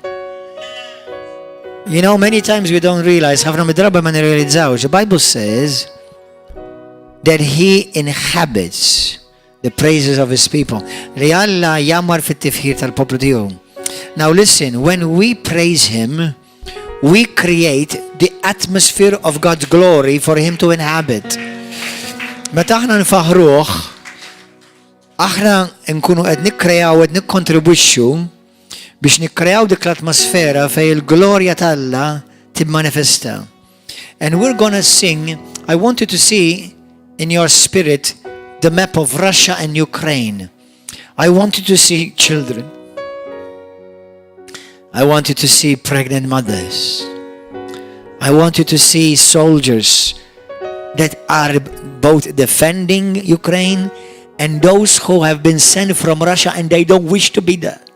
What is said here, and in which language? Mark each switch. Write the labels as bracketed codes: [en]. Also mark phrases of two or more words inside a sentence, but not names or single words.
[en] You know, many times we don't realize, the Bible says that He inhabits the praises of His people. Now listen, when we praise Him, we create the atmosphere of God's glory for Him to inhabit. [mt] Meta aħna nfaħruh, aħna nkunu qed nikkreaw qed nikkontribwixxu biex nikkreaw dik l-atmosfera fejn il-glorja t'Alla tibmanifesta. [en] And we're gonna sing. I want you to see in your spirit the map of Russia and Ukraine. I want you to see children. I want you to see pregnant mothers. I want you to see soldiers that are both defending Ukraine and those who have been sent from Russia and they don't wish to be there.